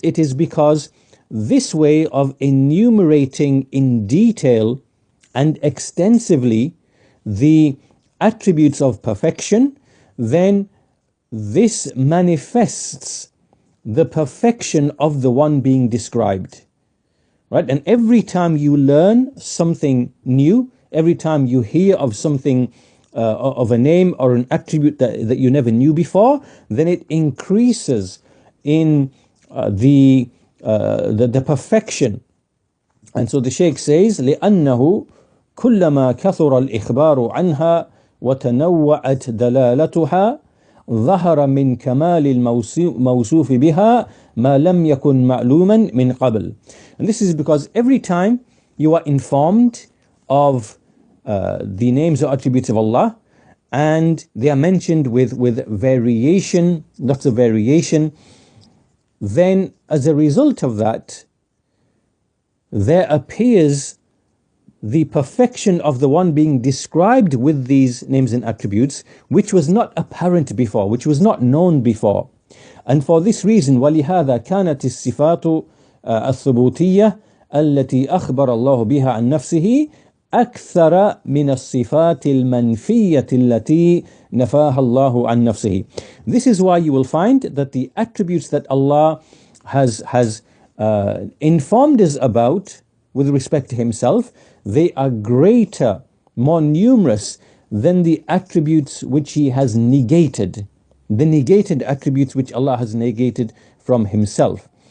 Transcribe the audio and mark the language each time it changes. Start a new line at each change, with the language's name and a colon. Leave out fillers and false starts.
English: It is because this way of enumerating in detail and extensively the attributes of perfection, then this manifests the perfection of the one being described. Right? And every time you learn something new, every time you hear of something of a name or an attribute that you never knew before, then it increases in the perfection. And so the Shaykh says,
Arabic: لأنه كلما كثر الإخبار عنها وتنوعت دلالتها ظهر من كمال الموصوف بها ما لم يكن معلوما من قبل.
English: And this is because every time you are informed of the names or attributes of Allah, and they are mentioned with variation, lots of variation, then as a result of that, there appears the perfection of the one being described with these names and attributes, which was not apparent before, which was not known before. And for this reason,
Arabic: وَلِهَذَا كَانَتِ الصِّفَاتُ الثُّبُوتِيَّةِ التي أخبر الله بها عن نفسه أكثر من الصفات المنفية التي نفاها الله عن نفسه.
English: This is why you will find that the attributes that Allah has informed us about with respect to Himself, they are greater, more numerous than the attributes which He has negated, the negated attributes which Allah has negated from Himself.